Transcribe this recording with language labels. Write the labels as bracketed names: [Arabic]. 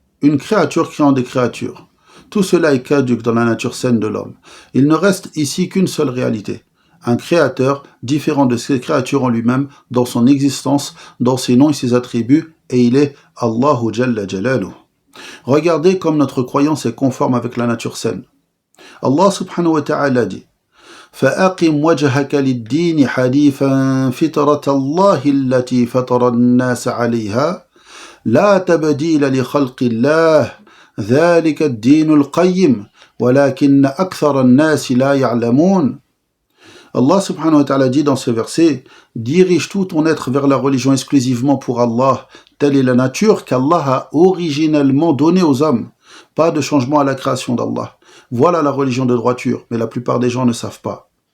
[French] Une créature créant des créatures. Tout cela est caduc dans la nature saine de l'homme. Il ne reste ici qu'une seule réalité. Un créateur différent de ces créatures en lui-même, dans son existence, dans ses noms et ses attributs, et il est Allahu Jalla Jalaluh. Regardez comme notre croyance est conforme avec la nature saine. Allah subhanahu wa ta'ala dit: [Arabic] فأقم وجهك للدين حنيفا فطرة الله التي فطر الناس عليها لا تبديل لخلق الله ذلك الدين القيم ولكن أكثر الناس لا يعلمون. [French] Allah subhanahu wa ta'ala dit dans ce verset: dirige tout ton être vers la religion exclusivement pour Allah. Telle est la nature qu'Allah a originellement donnée aux hommes. Pas de changement à la création d'Allah. Voilà la religion de droiture, mais la plupart des gens ne savent pas.